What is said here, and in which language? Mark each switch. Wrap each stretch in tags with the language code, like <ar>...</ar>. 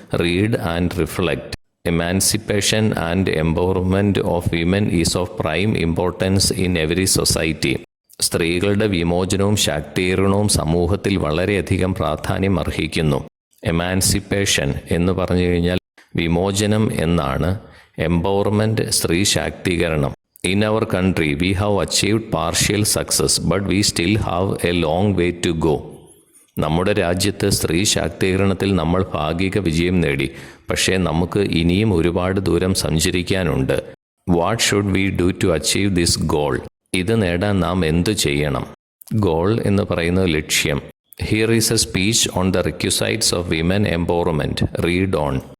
<en>Read and reflect. Emancipation and empowerment of women is of prime importance in every society.</en> <ml>സ്ത്രീകളുടെ വിമോചനവും ശാക്തീകരണവും സമൂഹത്തിൽ വളരെയധികം പ്രാധാന്യം അർഹിക്കുന്നു. എമാൻസിപ്പേഷൻ എന്ന് പറഞ്ഞു കഴിഞ്ഞാൽ വിമോചനം എന്നാണ്. എംപവർമെൻറ്റ് സ്ത്രീ ശാക്തീകരണം.</ml> <en>In our country, we have achieved partial success, but we still have a long way to go.</en> <ml>നമ്മുടെ രാജ്യത്ത് സ്ത്രീ ശാക്തീകരണത്തിൽ നമ്മൾ ഭാഗിക വിജയം നേടി, പക്ഷേ നമുക്ക് ഇനിയും ഒരുപാട് ദൂരം സഞ്ചരിക്കാനുണ്ട്.</ml> <en>What should we do to achieve this goal?</en> <ml>ഇത് നേടാൻ നാം എന്തു ചെയ്യണം? ഗോൾ എന്ന് പറയുന്നത് ലക്ഷ്യം.</ml> <en>Here is a speech on the requisites of women empowerment. Read on.</en>